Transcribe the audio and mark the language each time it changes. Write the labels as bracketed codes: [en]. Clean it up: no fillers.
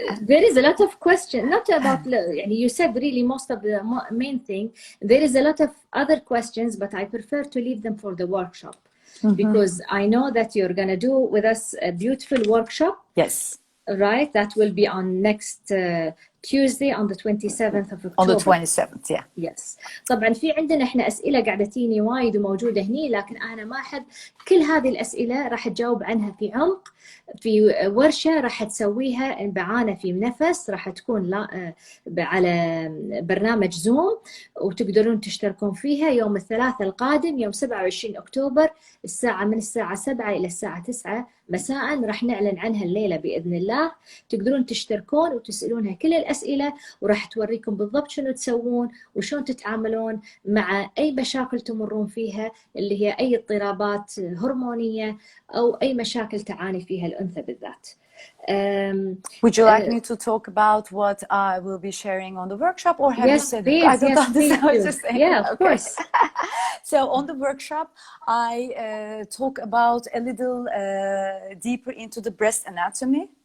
[en] There is a lot of questions, not about, you said really most of the main thing. There is a lot of other questions, but I prefer to leave them for the workshop, because I know that you're going to do with us a beautiful workshop. Yes. Right? That will be on next Tuesday on the 27th of October. On the 27th, yeah. Yes. [ar] طبعا في عندنا احنا أسئلة قاعدة تيني وايد وموجودة هني، لكن أنا ما أحب كل هذه الأسئلة راح تجاوب عنها في عمق في ورشة راح تسويها بعانة في نفس، راح تكون على برنامج زوم، وتقدرون تشتركون فيها يوم الثلاثاء القادم يوم 27 أكتوبر من الساعة 7 إلى الساعة 9 مساء. راح نعلن عنها الليلة بإذن الله. تقدرون تشتركون وتسألونها كل الأسئلة، وراح توريكم بالضبط شنو تسوون وشون تتعاملون مع أي مشاكل تمرون فيها، اللي هي أي اضطرابات هرمونية أو أي مشاكل تعاني فيها الأنثى بالذات. [en] Would you like me to talk about what I will be sharing on the workshop, or have you said please, I don't understand what you're saying. Yeah, of course. So on the workshop, I talk about a little deeper into the breast anatomy.